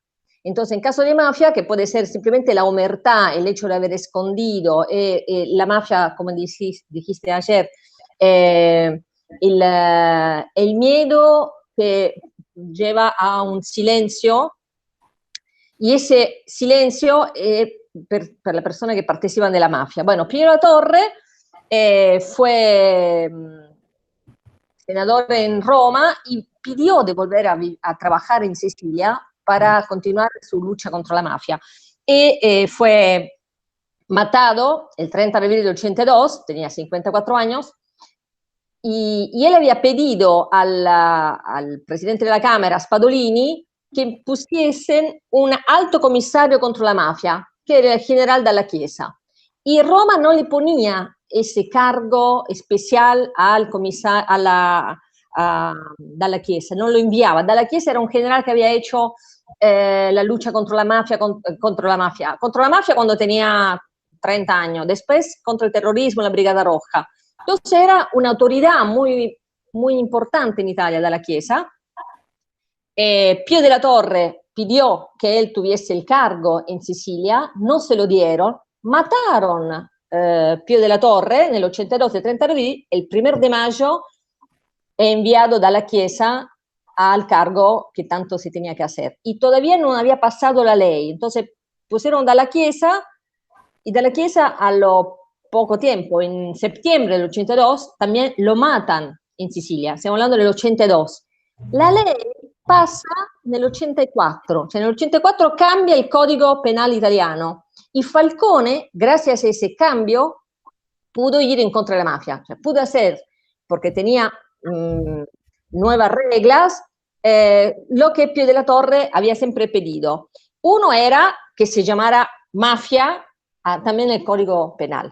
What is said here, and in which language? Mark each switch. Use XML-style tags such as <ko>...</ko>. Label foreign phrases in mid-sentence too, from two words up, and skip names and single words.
<es>Entonces, en caso de mafia, que puede ser simplemente la omertà, el hecho de haber escondido, la mafia, como dijiste ayer, el miedo que lleva a un silencio, y ese silencio</es> <it>per le persone che partecipano della mafia.</it> <es>Bueno, Pio La Torre fue senador en Roma y pidió de volver a trabajar en Sicilia para continuar su lucha contra la mafia. Y fue matado el 30 de abril del 82, tenía 54 años, y él había pedido al presidente de la Cámara, Spadolini, que pusiesen un alto comisario contra la mafia, que era el general Dalla Chiesa. Y Roma no le ponía ese cargo especial al comisario,</es> <it>Dalla Chiesa, non lo inviava.</it> <es>Dalla Chiesa era un general que había hecho la lucha contra la mafia cuando tenía 30 años, después contra el terrorismo, la Brigada Roja. Entonces era una autoridad muy, muy importante en Italia, Dalla Chiesa. Pio della Torre pidió que él tuviese el cargo en Sicilia, no se lo dieron, mataron Pio della Torre</es> <it>nel 82 e 32,</it> <es>el 1 de mayo è enviado Dalla Chiesa al cargo que tanto se tenía que hacer. Y todavía no había pasado la ley, entonces pusieron Dalla Chiesa y Dalla Chiesa a lo poco tiempo, en septiembre del 82, también lo matan en Sicilia, stiamo hablando del 82. La ley</es> <it>passa nell'84, cioè nell'84 cambia il codigo penale italiano</it> <es>y Falcone, gracias a ese cambio, pudo ir en contra de la mafia, cioè pudo hacer, porque tenía nuevas reglas, lo que Pio della Torre había siempre pedido. Uno era que se llamara mafia también el código penal.</es>